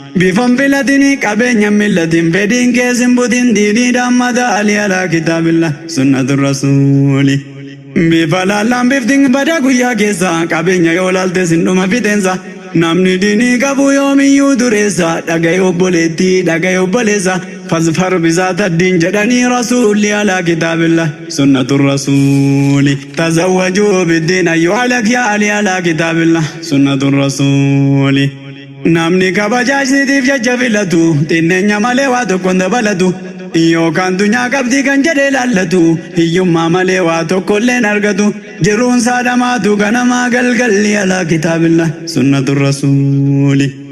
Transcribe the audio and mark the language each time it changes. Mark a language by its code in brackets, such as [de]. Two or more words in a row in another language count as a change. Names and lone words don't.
[om] Bifan filatini qabeenya millatin fedhiin keessin butin diinii dhaammata ali [ar] على كتاب الله سنة الرسول. [om] Bifa laallaan biftin bada guyyaa keessa qabeenya yoo laalte sin dhuma fiteensa. Namni diinii qabu yoomiyyuu dureessa dhagaye obboleetti dhagaye obboleessa. [ar] فاظفر بذات الدين [om] jedhanii rasuulli [ar] على كتاب الله سنة الرسول. تزوجوا بالدين أيها الأخيار على كتاب الله سنة الرسول. [om] Namni kabajaa isiitiif jecha filatu xinneenya malee waa tokko hin dabalatu. Yookaan dunyaa qabdii kan jedhee laallatu hiyyummaa malee waa tokko illee hin argatu. Jiruun isaa dhamaatu ganamaa galgalli [ar] على كتاب الله سنة الرسول.